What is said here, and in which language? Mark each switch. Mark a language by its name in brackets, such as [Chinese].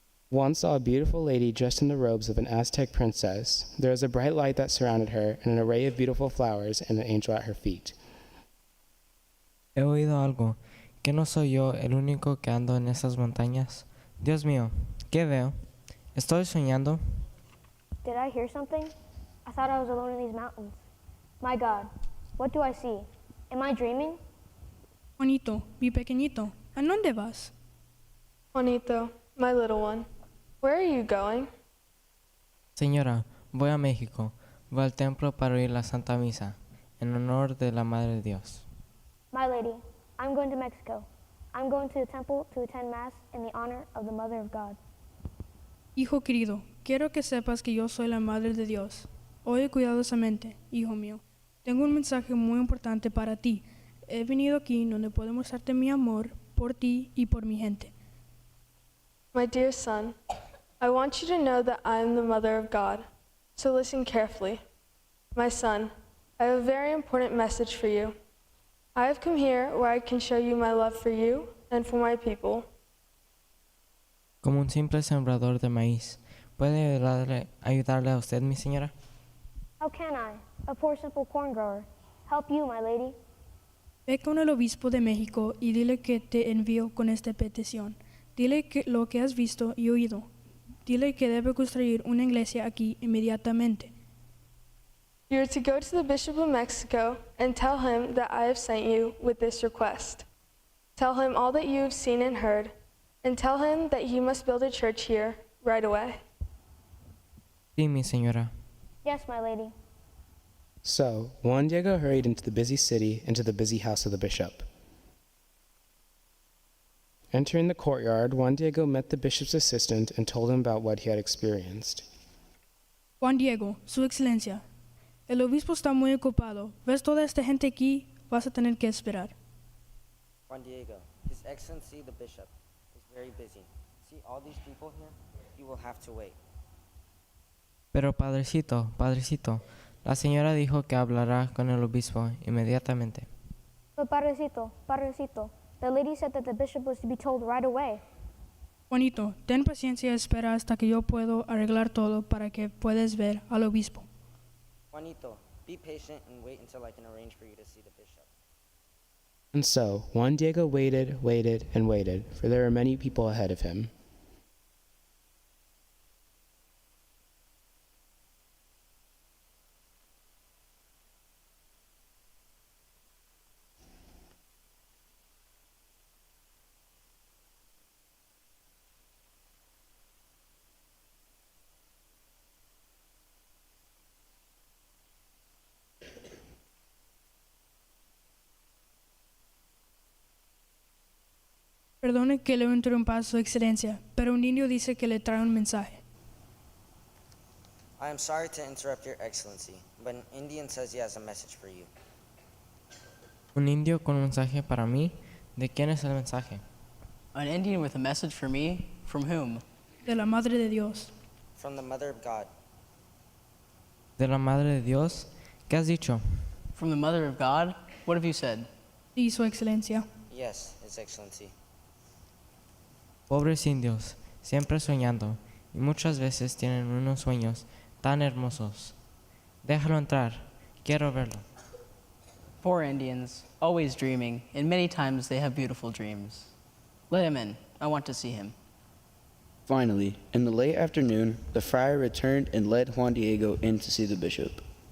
[English] Juan saw a beautiful lady dressed in the robes of an Aztec princess. There was a bright light that surrounded her, and an array of beautiful flowers, and an angel at her feet. [Spanish] He oído algo. ¿Que no soy yo el único que ando en esas montañas? Dios mío, ¿qué veo? ¿Estoy soñando? [English] Did I hear something? I thought I was alone in these mountains. My God, what do I see? Am I dreaming? [Spanish] Juanito, mi pequeñito, ¿a dónde vas? [English] Juanito, my little one, where are you going? [Spanish] Señora, voy a México. Voy al templo para oír la Santa Misa, en honor de la Madre de Dios. [English] My lady, I'm going to Mexico. I'm going to the temple to attend Mass in the honor of the Mother of God. [Spanish] Hijo querido, quiero que sepas que yo soy la Madre de Dios. Oye cuidadosamente, hijo mío. Tengo un mensaje muy importante para ti. He venido aquí donde puedo mostrarte mi amor por ti y por mi gente. [English] My dear son, I want you to know that I am the Mother of God. So listen carefully. My son, I have a very important message for you. I have come here where I can show you my love for you and for my people. [Spanish] Como un simple sembrador de maíz, ¿puede ayudarle a usted, mi señora? [English] How can I, a poor simple corn grower, help you, my lady? [Spanish] Ve con el obispo de México y dile que te envío con esta petición. Dile que lo que has visto y oído. Dile que debe construir una iglesia aquí inmediatamente. [English] You are to go to the Bishop of Mexico and tell him that I have sent you with this request. Tell him all that you have seen and heard, and tell him that he must build a church here right away. [Spanish] Sí, mi señora. [English] Yes, my lady. So Juan Diego hurried into the busy city and to the busy house of the bishop. Entering the courtyard, Juan Diego met the bishop's assistant and told him about what he had experienced. [Spanish] Juan Diego, Su Excelencia, el obispo está muy ocupado. ¿Ves toda esta gente aquí? Vas a tener que esperar. [English] Juan Diego, His Excellency the Bishop, is very busy. See all these people here? You will have to wait. [Spanish] Pero padrecito, la señora dijo que hablará con el obispo inmediatamente. [English] But Padrecito, the lady said that the bishop was to be told right away. [Spanish] Juanito, ten paciencia y espera hasta que yo puedo arreglar todo para que puedas ver al obispo. [English] Juanito, be patient and wait until I can arrange for you to see the bishop. And so Juan Diego waited, and waited, for there were many people ahead of him. [Spanish] Perdone que le interrumpa, Su Excelencia, pero un niño dice que le trae un mensaje. [English] I am sorry to interrupt Your Excellency, but an Indian says he has a message for you. [Spanish] Un indio con un mensaje para mí. ¿De quién es el mensaje? [English] An Indian with a message for me? From whom? [Spanish] De la Madre de Dios. [English] From the Mother of God. [Spanish] ¿De la Madre de Dios? ¿Qué has dicho? [English] From the Mother of God? What have you said? [Spanish] Sí, Su Excelencia. [English] Yes, His Excellency. [Spanish] Pobres indios, siempre soñando, y muchas veces tienen unos sueños tan hermosos. Déjalo entrar, quiero verlo. [English] Poor Indians, always dreaming, and many times they have beautiful dreams. Let him in. I want to see him. Finally, in the late afternoon, the friar returned and led Juan Diego in to see the bishop.